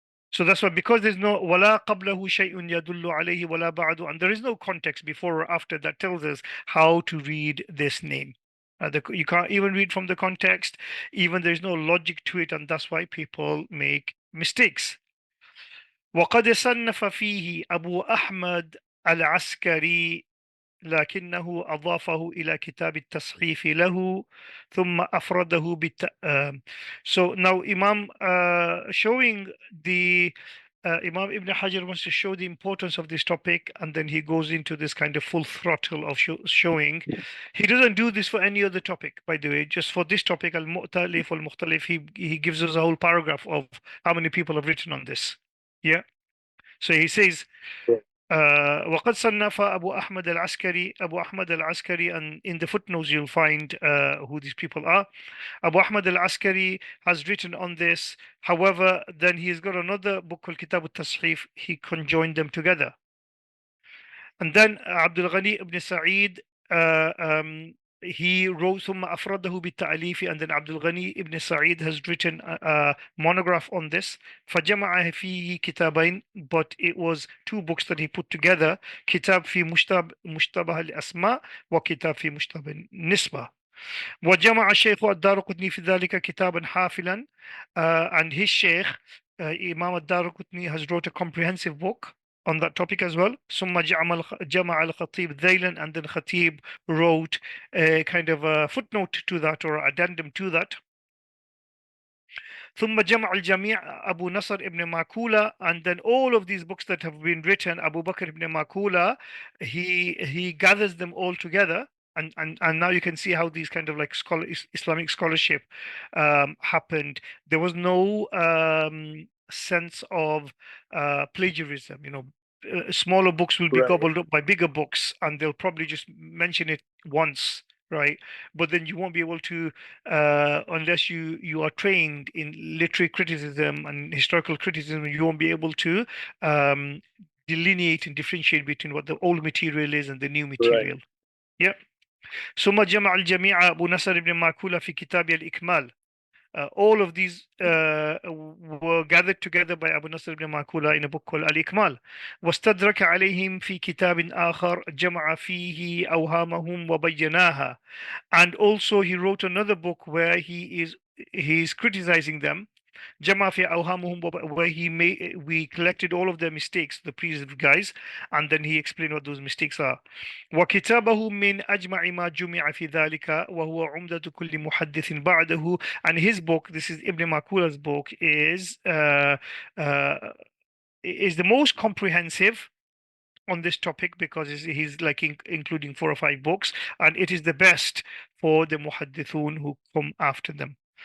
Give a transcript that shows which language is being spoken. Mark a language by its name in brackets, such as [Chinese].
[English] So that's why, because there's no [Arabic] وَلَا قَبْلَهُ شَيْءٌ يَدُلُّ عَلَيْهِ وَلَا بَعْدُ, [English] and there is no context before or after that tells us how to read this name. You can't even read from the context, even there's no logic to it, and that's why people make mistakes. [Arabic] وقد صنف فيه أبو أحمد العسكري لكنه أضافه إلى كتاب التصحيف له ثم أفرده [English] So now Imam showing the Imam Ibn Hajar wants to show the importance of this topic, and then he goes into this kind of full throttle of showing. He doesn't do this for any other topic, by the way. Just for this topic, al-Mu'talif wal-Mukhtalif, he gives us a whole paragraph of how many people have written on this. Yeah. So he says, [Arabic] وقد صنف أبو أحمد العسكري [English] أبو أحمد العسكري, and in the footnotes you'll find who these people are. Abu Ahmad al-Askari has written on this. However, then he's got another book called Kitab al-Tashrif. He conjoined them together. And then Abdul Ghani ibn Sa'id, he wrote [Arabic] ثم أفرده بالتأليف, [English] and then Abdul Ghani ibn Sa'id has written a monograph on this. [Arabic] فجمع فيه كتابين, [English] but it was two books that he put together. [Arabic] كتاب في مشتبه الأسماء وكتاب في مشتبه النسبة. وجمع الشيخ الدارقطني في ذلك كتابا حافلا, [English] and his Sheikh Imam al-Darqutni has wrote a comprehensive book on that topic as well. [Arabic] ثم جمع الخطيب ذيلا, [English] and then Khatib wrote a kind of a footnote to that or addendum to that. [Arabic] ثم جمع الجميع أبو نصر [English] ibn Makula, and then all of these books that have been written, Abu Bakr ibn Makula, he gathers them all together. And now you can see how these kind of like Islamic scholarship happened. There was no sense of plagiarism. Smaller books will be Right. gobbled up by bigger books, and they'll probably just mention it once, right? But then you won't be able to, unless you are trained in literary criticism and historical criticism, you won't be able to delineate and differentiate between what the old material is and the new material. Yeah. [Arabic] ثم جمع الجميع أبو نصر بن ماكولة في كتاب الإكمال. [English] All of these were gathered together by Abu Nasr ibn Makula in a book called Al-Ikmal. [Arabic] واستدرك عليهم في كتاب آخر جمع فيه أوهامهم وبيناها. [English] And also he wrote another book where he's criticizing them. [Arabic] جمع في أوهامهم, [English] where we collected all of their mistakes, the previous guys, and then he explained what those mistakes are. [Arabic] وكتابه من أجمع ما جمع في ذلك وهو عمدة كل محدث بعده. [English] And his book, this is Ibn Makula's book, is the most comprehensive on this topic because he's like including 4 or 5 books, and it is the best for the muhaddithun who come after them.